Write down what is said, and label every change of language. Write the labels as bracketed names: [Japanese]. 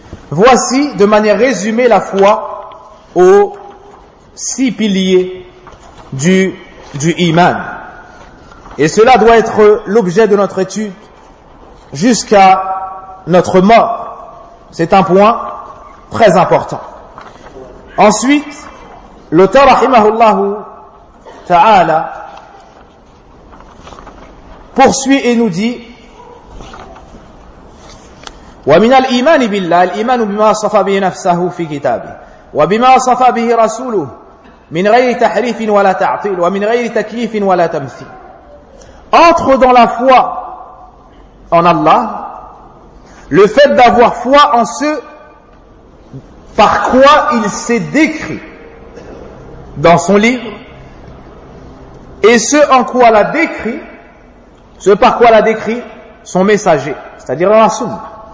[French] Voici, de manière résumée, la foi aux six piliers du Iman. Et cela doit être l'objet de notre étude jusqu'à notre mort. C'est un point très important. Ensuite, l'auteur, rahimahullah ta'ala, poursuit et nous dit [Arabic] وَمِنَ الْإِيمَانِ بِاللَّهِ الْإِيمَانُ بِمَا صَفَى بِهِ نَفْسَهُ فِي كِتَابِهِ وَبِمَا صَفَى بِهِ رَسُولُهُ مِنْ غَيْرِ تَحْرِيفٍ وَلَا تَعْطِيلٍ وَمِنْ غَيْرِ تَكْيِيفٍ وَلَا تَمْثِيلٍ. [French] Entre dans la foi en Allah, le fait d'avoir foi en ce par quoi il s'est décrit dans son livre, et ce en quoi l'a décrit, ce par quoi l'a décrit son messager, c'est-à-dire la Sunna.